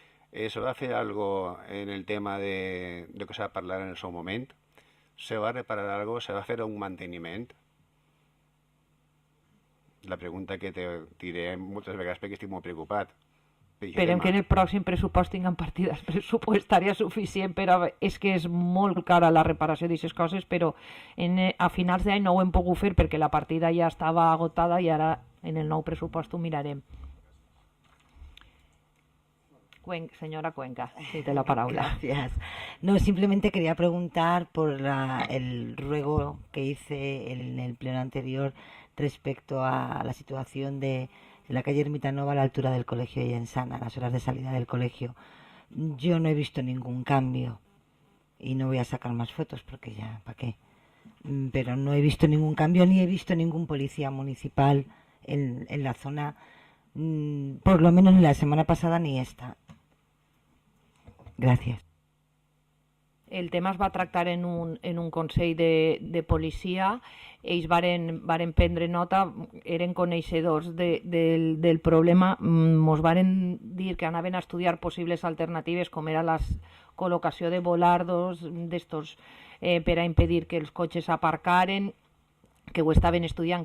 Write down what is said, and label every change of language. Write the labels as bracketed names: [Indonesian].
[Spanish] ¿Se va a hacer algo en el tema de lo que se va a hablar en el [Catalan] seu moment? [Spanish] ¿Se va a reparar algo? ¿Se va a hacer un manteniment? [Catalan] La pregunta que [Spanish] te diré [Catalan] moltes vegades perquè estic molt preocupat. Esperem que en el pròxim pressupost tinguem partides pressupostàries suficient, però és que és molt cara la reparació d'aquestes coses, però a finals d'any no ho hem pogut fer perquè la partida ja estava agotada i ara en el nou pressupost ho mirarem. [Spanish] Señora Cuenca, tiene la palabra. Gracias. No, simplemente quería preguntar por el ruego que hice en el pleno anterior respecto a la situación de la calle Ermita Nova a la altura del colegio y en Sana, a las horas de salida del colegio. Yo no he visto ningún cambio y no voy a sacar más fotos porque ya, ¿para qué? Pero no he visto ningún cambio ni he visto ningún policía municipal en la zona, por lo menos ni la semana pasada ni esta. [Catalan] Gràcies. El tema es va tractar en un consell de policia. Ells varen prendre nota, eren coneixedors del problema, ens varen dir que anaven a estudiar possibles alternatives com era la col·locació de volardos d'estos per a impedir que els cotxes aparcaren, que ho estaven estudiant.